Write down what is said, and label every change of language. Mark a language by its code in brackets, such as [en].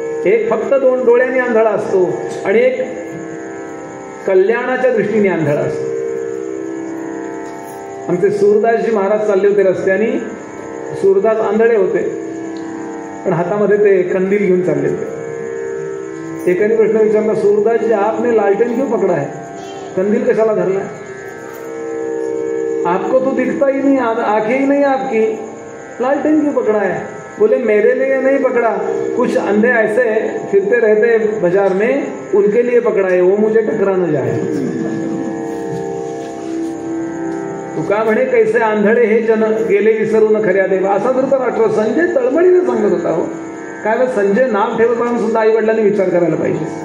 [mr] एक फक्त 2 डोळ्यांनी आंधळा असतो आणि एक कल्याणाच्या दृष्टीने आंधळा असतो. आमचे सूरदासजी महाराज चालले होते रस्त्याने. सूरदास आंधळे होते पण हातामध्ये ते कंदील घेऊन चालले होते. एकाने प्रश्न विचारला, सूरदासजी [hi] आपने लालटेन क्यों पकड़ा है, [mr] कंदील कशाला धरला है? [hi] आपको तो दिखता ही नहीं, आंखें ही नहीं आपकी, लालटेन क्यों पकड़ा है? बोले मेरे लिए नहीं पकड़ा, कुछ अंधे ऐसे फिरते रहते बाजार में, उनके लिए पकड़ा है, वो मुझे टकरा न जाए. [mr] तुका म्हणे कैसे आंधळे हे जन गेले विसरून खऱ्या देवा. असा धृतराष्ट्र संजय तळमळीने सांगत होता हो. काय संजय नाव ठेवताना सुद्धा आई वडिलांनी विचार करायला पाहिजे.